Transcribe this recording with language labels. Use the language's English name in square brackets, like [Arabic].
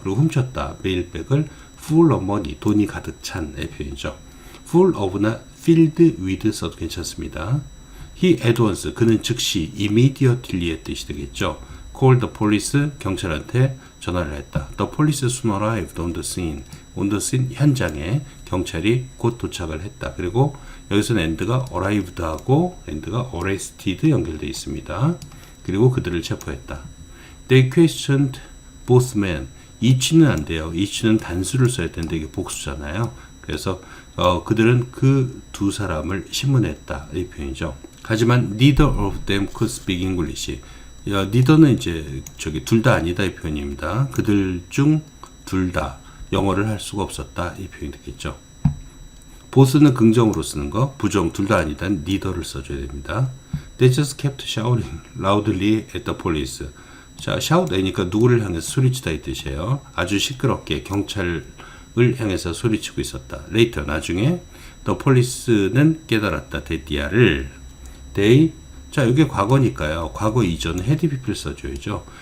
[Korean] 그리고 훔쳤다 메일백을 [English] full of money [Korean] 돈이 가득 찬의 표현이죠. full of나 filled with 써도 괜찮습니다. he at once 그는 즉시 immediately의 뜻이 되겠죠. [English] called the police [Korean] 경찰한테 전화를 했다. [English] The police soon arrived on the scene. [Korean] on the scene 현장에 경찰이 곧 도착을 했다. 그리고 여기서는 and가 arrived 하고 and가 arrested 연결되어 있습니다. 그리고 그들을 체포했다. [English] They questioned both men. [Korean] each는 안 돼요. each는 단수를 써야 되는데 이게 복수잖아요. 그래서 그들은 그 두 사람을 신문했다. 이 표현이죠. 하지만 [English] neither of them could speak English. [Korean] neither는 이제 둘 다 아니다 이 표현입니다. 그들 중 둘 다 영어를 할 수가 없었다 이 표현이 되겠죠. both는 긍정으로 쓰는 거, 부정 둘 다 아니다 neither를 써줘야 됩니다. [English] They just kept shouting loudly at the police. [Korean] 자, shout이니까 누구를 향해서 소리치다 이 뜻이에요. 아주 시끄럽게 경찰을 향해서 소리치고 있었다. later 나중에 the police는 깨달았다. 데디아를 they 자, 이게 과거니까요. 과거 이전 had pp를 써줘야죠.